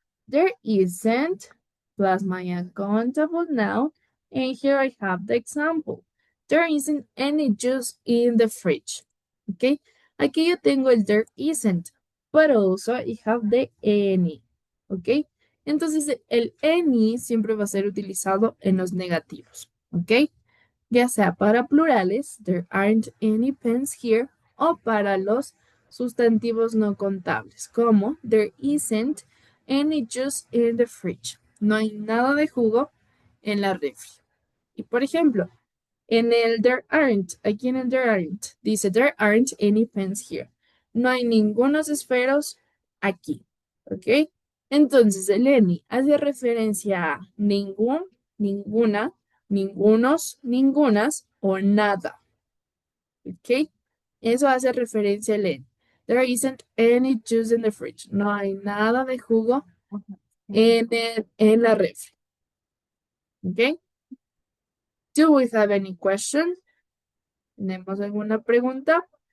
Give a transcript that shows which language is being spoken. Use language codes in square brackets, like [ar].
[en] There isn't plus my uncountable noun. And here I have the example. There isn't any juice in the fridge. Okay. [es] Aquí yo tengo el [en] there isn't, but also I have the any. Ok. [es] Entonces el any siempre va a ser utilizado en los negativos. Ok. Ya sea para plurales, [en] there aren't any pens here, [es] o para los sustantivos no contables, como [en] there isn't any juice in the fridge. [es] No hay nada de jugo en la refri. Y por ejemplo, en el there aren't, aquí en el there aren't, dice [en] there aren't any pens here. [es] No hay ningunos esferos aquí. ¿Ok? Entonces el any hace referencia a ningún, ninguna, ningunos, ningunas o nada. ¿Ok? Eso hace referencia al any. [en] There isn't any juice in the fridge. [es] No hay nada de jugo en la refri. ¿Ok? [en] Do we have any question? [es] ¿Tenemos alguna pregunta?